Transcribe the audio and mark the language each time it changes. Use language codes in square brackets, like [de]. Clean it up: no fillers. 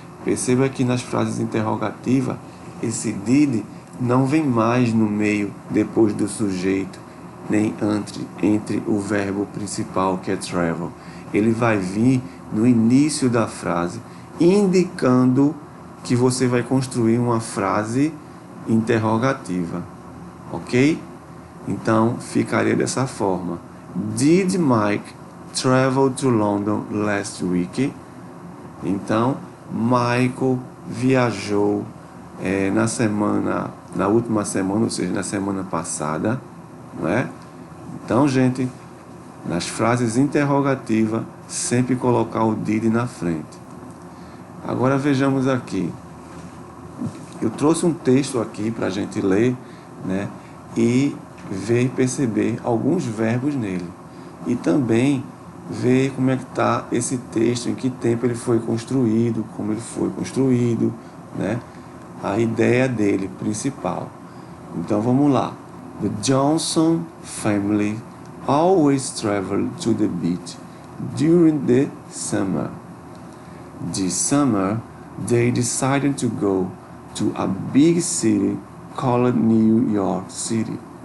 [pt] Perceba que nas frases interrogativas, esse did não vem mais no meio, depois do sujeito, nem entre o verbo principal, que é travel. Ele vai vir no início da frase, indicando que você vai construir uma frase interrogativa, ok? Então, ficaria dessa forma. [en] Did Mike travel to London last week? [pt] Então, Michael viajou na última semana, ou seja, na semana passada, não é? Então, gente, nas frases interrogativas, sempre colocar o did na frente. Agora vejamos aqui. Eu trouxe um texto aqui para a gente ler, né? E ver e perceber alguns verbos nele. E também ver como é que está esse texto, em que tempo ele foi construído, como ele foi construído, né? A ideia dele principal. Então vamos lá. [en] The Johnson family always traveled to the beach during the summer. This summer, they decided to go to a big city called New York City.